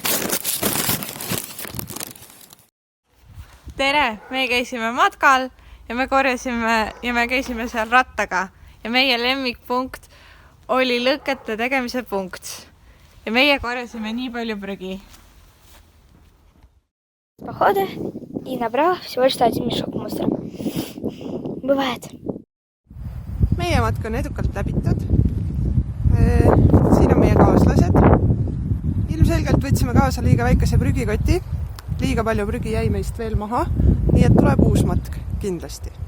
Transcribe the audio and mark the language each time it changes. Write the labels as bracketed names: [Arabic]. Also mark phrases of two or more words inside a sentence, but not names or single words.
[Estonian] Tere, me käisime matkal ja me käisime seal rattaga ja meie lemmikpunkt oli lõkete tegemise punkt ja meie korjasime nii palju prügi. [Russian] Походы и набрал всего лишь 1 мешок мусора. Бывает. [Estonian] Meie matk on edukalt läbitud. Siin on meie kaaslased. Ilmselgelt võtsime kaasa liiga väikese prügikoti. Liiga palju prügi jäi meist veel maha. Nii et tuleb uus matk kindlasti.